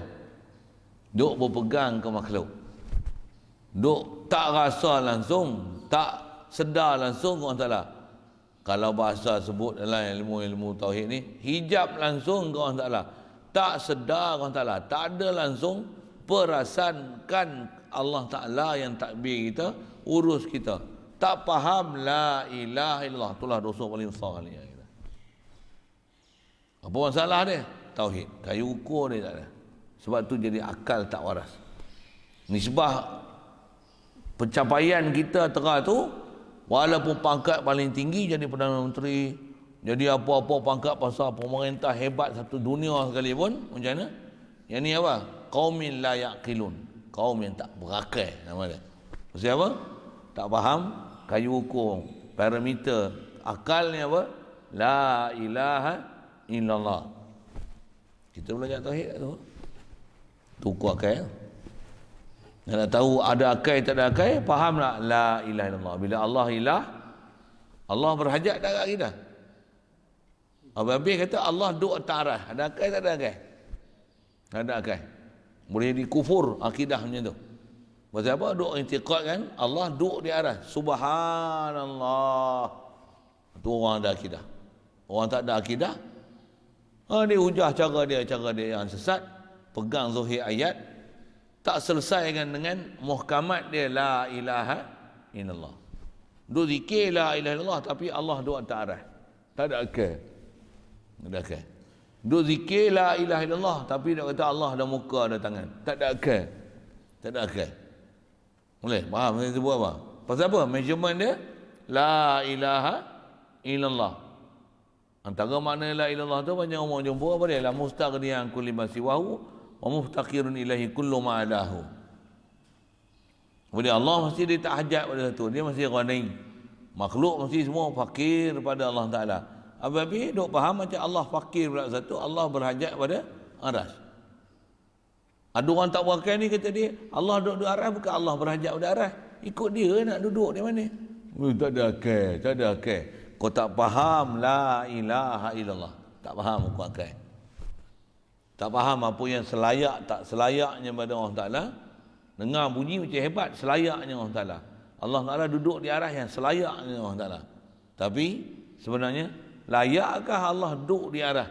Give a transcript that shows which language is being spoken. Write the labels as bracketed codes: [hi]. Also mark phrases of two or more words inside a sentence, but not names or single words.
[ms] Duk berpegang ke makhluk. Duk tak rasa langsung, tak sedar langsung ke Allah Ta'ala. Kalau bahasa sebut dalam ilmu-ilmu tauhid ni, hijab langsung ke Allah Ta'ala. Tak sedar ke Allah Ta'ala. Tak ada langsung perasankan Allah Ta'ala yang takbir kita, urus kita. Tak faham [ar] لا إله إلا الله. [ms] Itulah dosa paling besar kali. Apa masalah dia? Tauhid. Kayu ukur dia tak ada. Sebab tu jadi akal tak waras. Nisbah pencapaian kita tera tu, walaupun pangkat paling tinggi jadi Perdana Menteri, jadi apa-apa pangkat pasal pemerintah hebat satu dunia sekalipun, macam mana? Yang ni apa? [ar] قوم لا يعقلون. [ms] Kaum yang tak berakal nama dia. Maksud apa? Tak faham kayu ukur, parameter. Akalnya apa? [ar] لا إله إلا الله. [ms] Kita belajar tauhid tu. Tuku akal. Nak tahu ada akal tak ada akal, faham tak? [ar] لا إله إلا الله. [ms] Bila Allah ilah, Allah berhajat tak kat kita? Habis kata Allah duduk atas arah. Ada akal tak ada akal? Tak ada akal. Boleh dikufur akidah macam tu. Pasal apa? Duk i'tiqad kan Allah duduk di arah. Subhanallah. Itu orang ada akidah. Orang tak ada akidah, dia hujah cara dia yang sesat, pegang zahir ayat, tak selesaikan dengan muhkamat dia [ar] لا إله إلا الله. [ms] Duk zikir [ar] لا إله إلا الله [ms] tapi Allah duduk atas arah. Tak ada akal. Tak ada akal. Duk zikir [ar] لا إله إلا الله [ms] tapi dia kata Allah ada muka ada tangan. Tak ada akal. Tak ada akal. Boleh? Faham saya sebut apa? Pasal apa? Measurement dia [ar] لا إله إلا الله. [ms] Antara makna [ar] لا إلالله [ms] tu banyak orang jumpa apa dia? [ar] لا مستغنيا كل ما سواه و مفتقر إليه كل ما عداه. [ms] Kemudian Allah mesti dia tak hajat pada satu. Dia mesti ghani. Makhluk mesti semua fakir pada Allah Ta'ala. Habis duk faham macam Allah fakir pula satu, Allah berhajat pada aras. Ada orang tak berakal ni kata dia, Allah duduk di aras bukan Allah berhajat pada aras. Ikut dia nak duduk di mana? Tak ada akal, tak ada akal. Kau tak faham [ar] لا إله إلا الله. [ms] Tak faham kau akal. Tak faham apa yang selayak tak selayaknya pada Allah Ta'ala. Dengar bunyi macam hebat, selayaknya Allah Ta'ala. Allah Ta'ala duduk di arah yang selayaknya Allah Ta'ala. Tapi sebenarnya layakkah Allah duduk di arah?